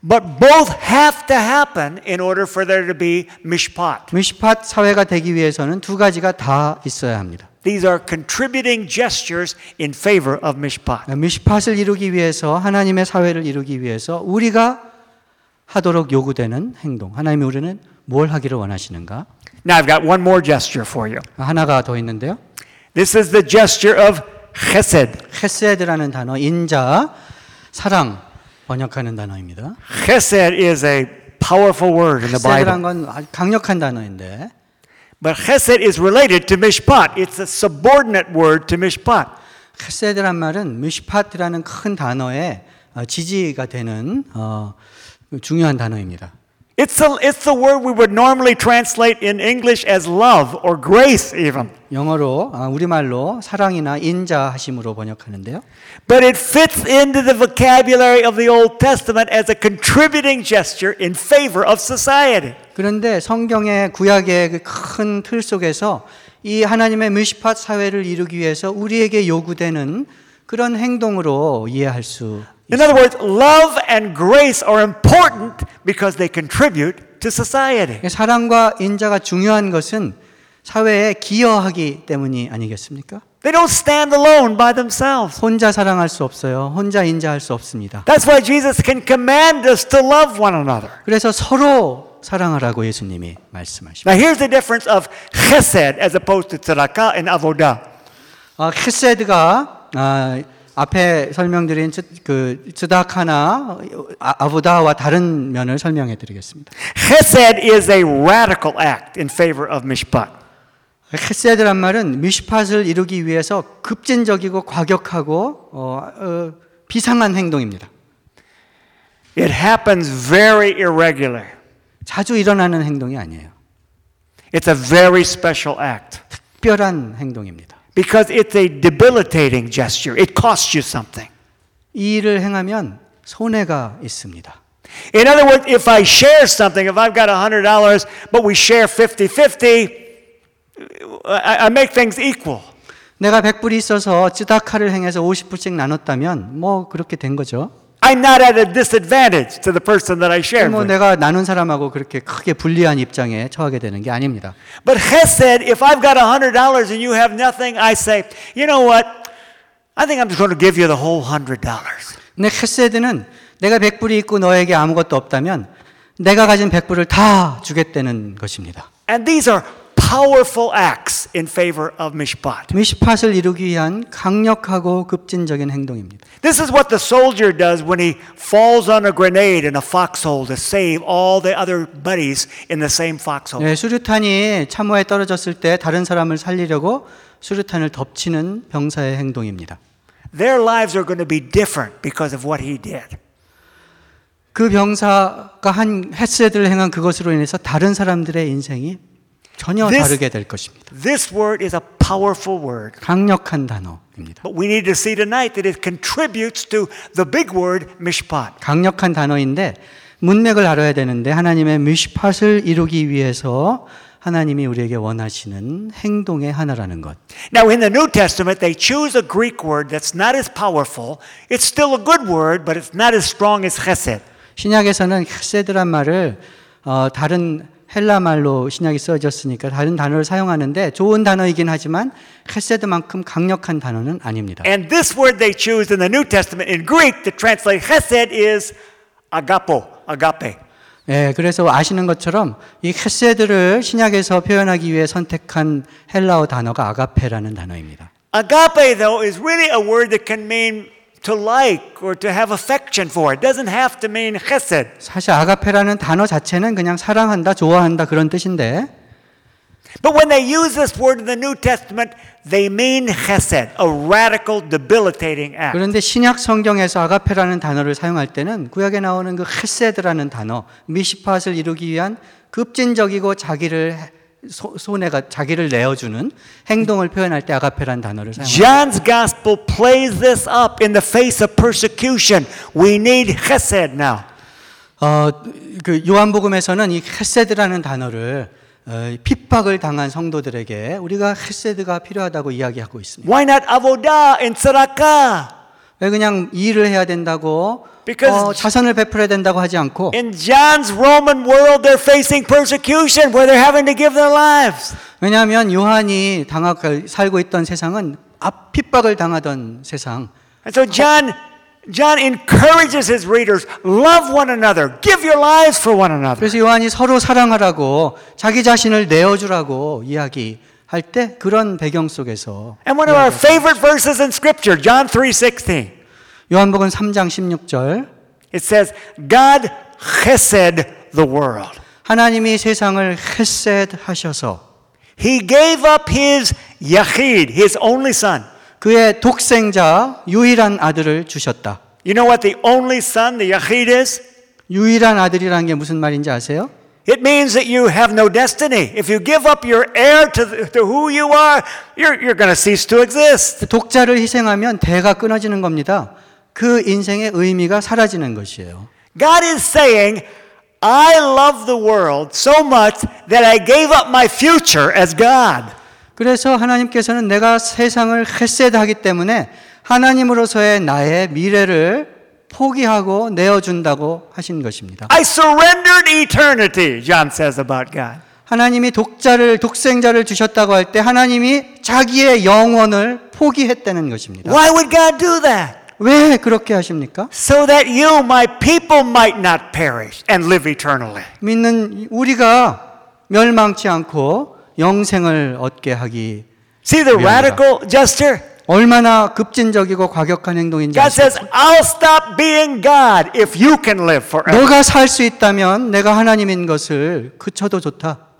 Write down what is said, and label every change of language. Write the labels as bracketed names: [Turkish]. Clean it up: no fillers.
[English] But both have to happen in order for there to be mishpat. [Korean] 미시팟 사회가 되기 위해서는 두 가지가 다 있어야 합니다. [English] These are contributing gestures in favor of mishpat. [Korean] 미시팟을 이루기 위해서 하나님의 사회를 이루기 위해서 우리가 하도록 요구되는 행동. 하나님이 우리는 뭘 하기를 원하시는가? [English] Now I've got one more gesture for you. [Korean] 하나가 더 있는데요. [English] This is the gesture of chesed. [Korean] chesed라는 단어, 인자, 사랑 번역하는 단어입니다. [English] Chesed is a powerful word in the Bible. [Korean] chesed라는 건 강력한 단어인데. [English] But chesed is related to mishpat. It's a subordinate word to mishpat. [Korean] chesed라는 말은 mishpat라는 큰 단어의 지지가 되는 중요한 단어입니다. [English] It's the word we would normally translate in English as love or grace even. [Korean] 영어로 우리말로 사랑이나 인자하심으로 번역하는데요. [English] But it fits into the vocabulary of the Old Testament as a contributing gesture in favor of society. [Korean] 그런데 성경의 구약의 큰 틀 속에서 이 하나님의 미시팟 사회를 이루기 위해서 우리에게 요구되는 그런 행동으로 이해할 수 [English] In other words, love and grace are important because they contribute to society. [Korean] 사랑과 인자가 중요한 것은 사회에 기여하기 때문이 아니겠습니까? They don't stand alone by themselves. 혼자 사랑할 수 없어요. 혼자 인자할 수 없습니다. [English] That's why Jesus can command us to love one another. [Korean] 그래서 서로 사랑하라고 예수님이 말씀하십니다. [English] Now here's the difference of chesed as opposed to tzedakah and avodah. [Korean] 체세드가 앞에 설명드린 그 쯔다카나 아보다와 다른 면을 설명해 드리겠습니다. [English] Chesed is a radical act in favor of mishpat. [Korean] Chesed란 말은 미시팟을 이루기 위해서 급진적이고 과격하고 비상한 행동입니다. [English] It happens very irregular. [Korean] 자주 일어나는 행동이 아니에요. [English] It's a very special act. [Korean] 특별한 행동입니다. [English] Because it's a debilitating gesture. It costs you something. [Korean] 이 일을 행하면 손해가 있습니다. [English] In other words, if I share something, if I've got $100, but we share 50-50, I make things equal. [Korean] 내가 100불이 있어서 쯔다카를 행해서 50불씩 나눴다면 뭐 그렇게 된 거죠. [English] I'm not at a disadvantage to the person that I share. [Korean] 뭐 내가 나눈 사람하고 그렇게 크게 불리한 입장에 처하게 되는 게 아닙니다. [English] But chesed, if I've got $100 and you have nothing, I say, you know what? I think I'm just going to give you the whole $100. [Korean] 근데 chesed는 내가 100불이 있고 너에게 아무것도 없다면 내가 가진 100불을 다 주겠다는 것입니다. [English] And these are powerful acts in favor of mishpat. [Korean] 미시팟을 이루기 위한 강력하고 급진적인 행동입니다. [English] This is what the soldier does when he falls on a grenade in a foxhole to save all the other buddies in the same foxhole. [Korean] 수류탄이 참호에 떨어졌을 때 다른 사람을 살리려고 수류탄을 덮치는 병사의 행동입니다. [English] Their lives are going to be different because of what he did. [Korean] 그 병사가 한 헤세드를 행한 그것으로 인해서 다른 사람들의 인생이 전혀 다르게 될 것입니다. [English] This word is a powerful word. [Korean] 강력한 단어입니다. [English] But we need to see tonight that it contributes to the big word mishpat. [Korean] 강력한 단어인데 문맥을 알아야 되는데 하나님의 미시팟을 이루기 위해서 하나님이 우리에게 원하시는 행동의 하나라는 것. [English] Now in the New Testament they choose a Greek word that's not as powerful. It's still a good word but it's not as strong as chesed. [Korean] 신약에서는 chesed란 말을 다른 헬라 말로 신약이 써졌으니까 다른 단어를 사용하는데 좋은 단어이긴 하지만 chesed만큼 강력한 단어는 아닙니다. [English] And this word they choose in the New Testament in Greek to translate chesed is agapo, agape. [Korean] 예, 그래서 아시는 것처럼 이 헤세드를 신약에서 표현하기 위해 선택한 헬라어 단어가 아가페라는 단어입니다. [English] Agape though is really a word that can mean to like or to have affection for. It doesn't have to mean chesed. [Korean] 사실 아가페라는 단어 자체는 그냥 사랑한다, 좋아한다 그런 뜻인데. [English] But when they use this word in the New Testament, they mean chesed, a radical, debilitating act. [Korean] 그런데 신약 성경에서 아가페라는 단어를 사용할 때는 구약에 나오는 그 chesed라는 단어, 미시팟을 이루기 위한 급진적이고 자기를 손해가 자기를 내어주는 행동을 표현할 때 아가페라는 단어를 사용합니다. [English] John's Gospel plays this up in the face of persecution. We need chesed now. [Korean] 그 요한복음에서는 이 chesed라는 단어를 핍박을 당한 성도들에게 우리가 헤세드가 필요하다고 이야기하고 있습니다. [English] Why not avoda in tzedaka? [Korean] 왜 그냥 일을 해야 된다고 자선을 베풀어야 된다고 하지 않고 [English] In John's Roman world they're facing persecution where they're having to give their lives. [Korean] 왜냐하면 요한이 살고 있던 세상은 핍박을 당하던 세상. [English] And so John encourages his readers, love one another, give your lives for one another. [Korean] 그래서 요한이 서로 사랑하라고 자기 자신을 내어주라고 이야기할 때 그런 배경 속에서 [English] And one of our favorite verses in scripture, John 3:16. [Korean] 요한복음 3장 16절. [English] It says, God chesed the world. [Korean] 하나님이 세상을 chesed 하셔서 [English] He gave up his yachid, his only son. [Korean] 그의 독생자 유일한 아들을 주셨다. [English] You know what the only son, the yachid is? [Korean] 유일한 아들이라는 게 무슨 말인지 아세요? [English] It means that you have no destiny. If you give up your heir to who you are, you're going to cease to exist. [Korean] 독자를 희생하면 대가 끊어지는 겁니다. 그 인생의 의미가 사라지는 것이에요. [English] God is saying, I love the world so much that I gave up my future as God. [Korean] 그래서 하나님께서는 내가 세상을 헤세드하기 때문에 하나님으로서의 나의 미래를 포기하고 내어준다고 하신 것입니다. [English] I surrendered eternity, John says about God. [Korean] 하나님이 독생자를 주셨다고 할 때 하나님이 자기의 영혼을 포기했다는 것입니다. [English] Why would God do that? [Korean] 왜 그렇게 하십니까? [English] So that you, my people, might not perish and live eternally. [Korean] 믿는 우리가 멸망치 않고 영생을 얻게 하기 [English] See the radical gesture? [Korean] 얼마나 급진적이고 과격한 행동인지 [English] God says, I'll stop being God if you can live forever. [Korean] 너가 살 수 있다면 내가 하나님인 것을 그쳐도 좋다.